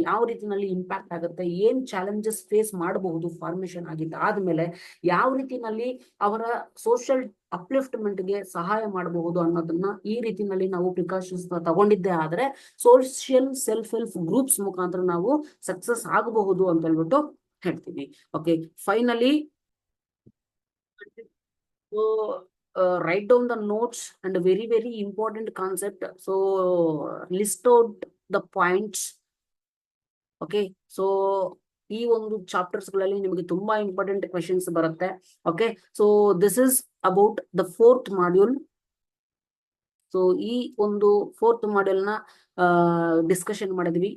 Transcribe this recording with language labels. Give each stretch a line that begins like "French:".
Kannada: ಯಾವ ರೀತಿನಲ್ಲಿ ಇಂಪ್ಯಾಕ್ಟ್ ಆಗುತ್ತೆ, ಏನ್ ಚಾಲೆಂಜಸ್ ಫೇಸ್ ಮಾಡಬಹುದು ಫಾರ್ಮೇಶನ್ ಆಗಿದ್ದ ಆದ್ಮೇಲೆ ಯಾವ ರೀತಿನಲ್ಲಿ ಅವರ ಸೋಷಿಯಲ್ ಅಪ್ಲಿಫ್ಟ್ಮೆಂಟ್ ಗೆ ಸಹಾಯ ಮಾಡಬಹುದು ಅನ್ನೋದನ್ನ ಈ ರೀತಿನಲ್ಲಿ ನಾವು ಪ್ರಿಕಾಷನ್ಸ್ ತಗೊಂಡಿದ್ದೆ ಆದ್ರೆ ಸೋಷಿಯಲ್ ಸೆಲ್ಫ್ ಹೆಲ್ಪ್ ಗ್ರೂಪ್ಸ್ ಮುಖಾಂತರ ನಾವು ಸಕ್ಸಸ್ ಆಗಬಹುದು ಅಂತ ಹೇಳ್ಬಿಟ್ಟು ಹೇಳ್ತೀವಿ. Okay, finally
English: So write down the notes and a very, very important concept. So list out the points.
Kannada: Okay, so ಈ ಒಂದು ಚಾಪ್ಟರ್ಸ್ ಗಳಲ್ಲಿ ನಿಮಗೆ ತುಂಬಾ ಇಂಪಾರ್ಟೆಂಟ್ ಕ್ವೆಶನ್ಸ್ ಬರುತ್ತೆ.
English: Okay, so this is about the fourth module.
Kannada: So ಈ ಒಂದು fourth module ನ discussion ಮಾಡಿದ್ವಿ.